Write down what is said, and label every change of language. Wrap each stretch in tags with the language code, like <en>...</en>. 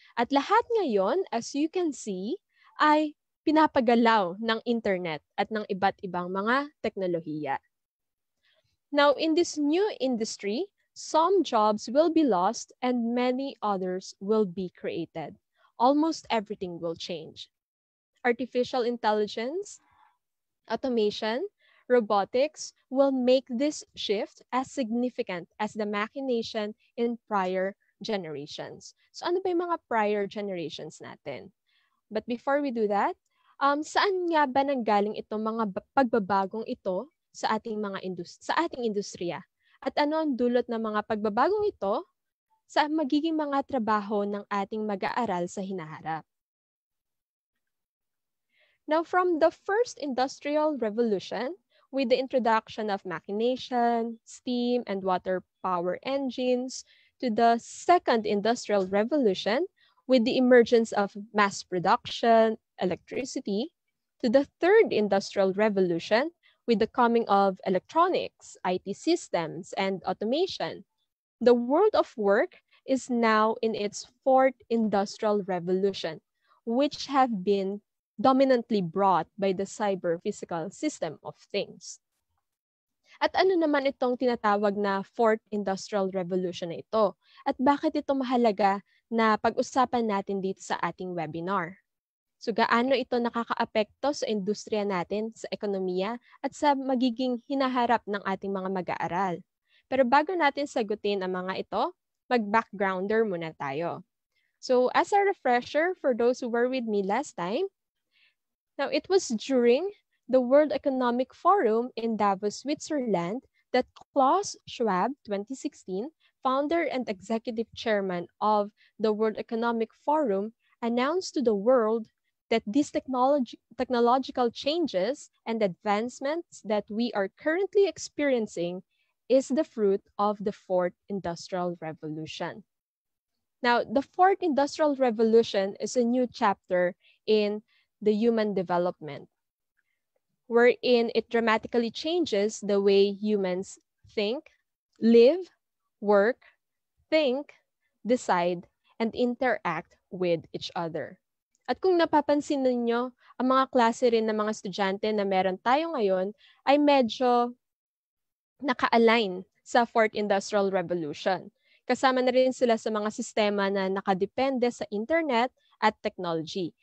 <tl>At lahat ngayon,</tl> <en>as you can see,</en> <tl>ay pinapagalaw ng internet at ng iba't ibang mga teknolohiya.</tl> <en>Now, in this new industry, some jobs will be lost and many others will be created. Almost everything will change. Artificial intelligence, automation, robotics will make this shift as significant as the machination in prior generations.</en> <tl>So ano ba yung mga prior generations natin? But before we do that, saan nga ba nanggaling itong mga pagbabagong ito sa ating industriya? At ano ang dulot ng mga pagbabagong ito sa magiging mga trabaho ng ating mag-aaral sa hinaharap?</tl> <en>Now, from the first industrial revolution, with the introduction of machination, steam, and water power engines, to the second industrial revolution, with the emergence of mass production, electricity, to the third industrial revolution, with the coming of electronics, IT systems, and automation. The world of work is now in its fourth industrial revolution, which have been dominantly brought by the cyber-physical system of things.</en> <tl>At ano naman itong tinatawag na fourth industrial revolution na ito? At bakit ito mahalaga na pag-usapan natin dito sa ating webinar? So gaano ito nakakaapekto sa industriya natin, sa ekonomiya, at sa magiging hinaharap ng ating mga mag-aaral. Pero bago natin sagutin ang mga ito, mag-backgrounder muna tayo.</tl> <en>So as a refresher for those who were with me last time, now it was during the World Economic Forum in Davos, Switzerland, that Klaus Schwab, 2016, founder and executive chairman of the World Economic Forum, announced to the world that these technological changes and advancements that we are currently experiencing is the fruit of the fourth industrial revolution. Now, the fourth industrial revolution is a new chapter in the human development, wherein it dramatically changes the way humans think, live, work, think, decide, and interact with each other.</en> <tl>At kung napapansin ninyo, ang mga klase rin ng mga estudyante na meron tayo ngayon ay medyo naka-align sa Fourth Industrial Revolution. Kasama na rin sila sa mga sistema na nakadepende sa internet at technology.</tl>